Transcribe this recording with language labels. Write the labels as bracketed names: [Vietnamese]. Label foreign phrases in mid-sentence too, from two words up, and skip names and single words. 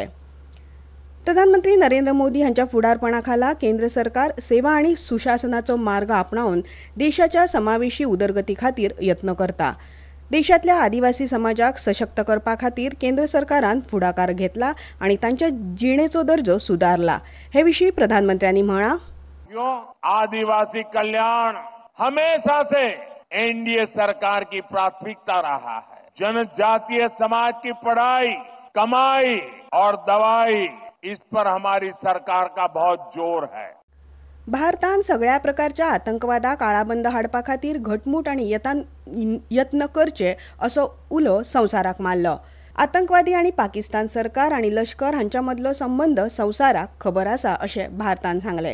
[Konkani] प्रधानमंत्री नरेंद्र मोदी हांच्या फुडारपणा खाला केंद्र सरकार सेवा आनी सुशासनाचो मार्ग आपणावन देशाच्या समावेशी उदरगती खातीर यत्न करता. देशांतल्या आदिवासी समाजाक सशक्त करपा खातीर केंद्र सरकारान फुडाकार घेतला आनी तांच्या जिणेचो दर्जो सुदारला. हे विशीं प्रधानमंत्र्यांनी म्हळां, [Hindi] आदिवासी कल्याण हमेशा से एनडीए सरकार की प्राथमिकता रहा है. जनजातीय समाज की पढ़ाई, कमाई और दवाई, इस पर हमारी सरकार का बहुत जोर है. [Konkani] भारतान सगळ्या प्रकारच्या आतंकवादाक आळाबंद हाडपा खातीर घटमूट आनी यत्न करचे असो उलो संवसाराक मारलो. आतंकवादी आनी पाकिस्तान सरकार आनी लश्कर हांच्या मदलो संबंद संवसाराक खबर आसा अशें भारतान सांगलें.